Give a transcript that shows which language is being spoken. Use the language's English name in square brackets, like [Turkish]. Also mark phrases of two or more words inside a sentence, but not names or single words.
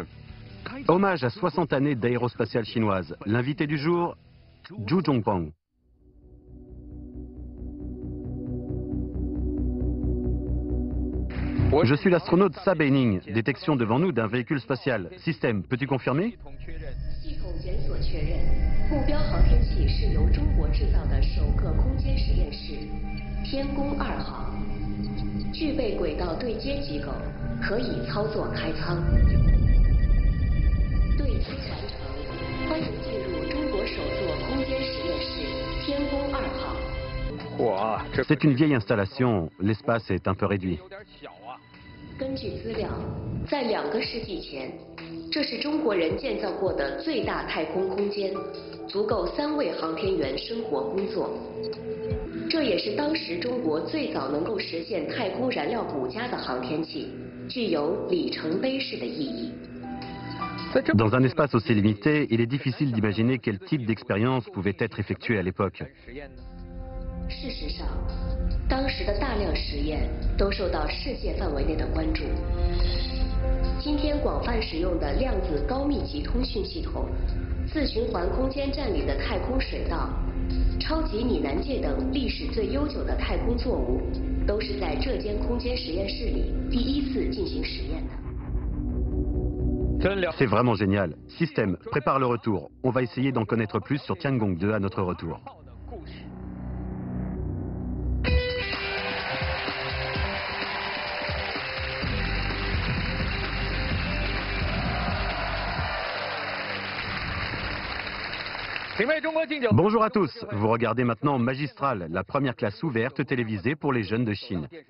[French] Hommage à 60 années d'aérospatiale chinoise. L'invité du jour, Zhu Zhongpang. Je suis l'astronaute Sa Beining. Détection devant nous d'un véhicule spatial. Système, peux-tu confirmer? [Chinese] 目标航天器是由中国制造的首个空间实验室天宫2号，具备轨道对接机构，可以操作开舱。对接完成，欢迎进入中国首座空间实验室天宫2号。 [French] C'est une vieille installation. L'espace est un peu réduit. [Chinese] 根据资料，在2个世纪前，这是中国人建造过的最大太空空间，足够3位航天员生活工作。这也是当时中国最早能够实现太空燃料补加的航天器，具有里程碑式的意义。 [French] Dans un espace aussi limité, il est difficile d'imaginer quel type d'expérience pouvait être effectuée à l'époque. [Chinese] 事实上，当时的大量实验都受到世界范围内的关注。今天广泛使用的量子高密集通讯系统、自循环空间站里的太空水道、超级拟南界等历史最悠久的太空作物，都是在这间空间实验室里第一次进行实验的。 [French] C'est vraiment génial. Système, prépare le retour. On va essayer d'en connaître plus sur Tiangong-2 à notre retour. Bonjour à tous, vous regardez maintenant Magistral, la première classe ouverte télévisée pour les jeunes de Chine.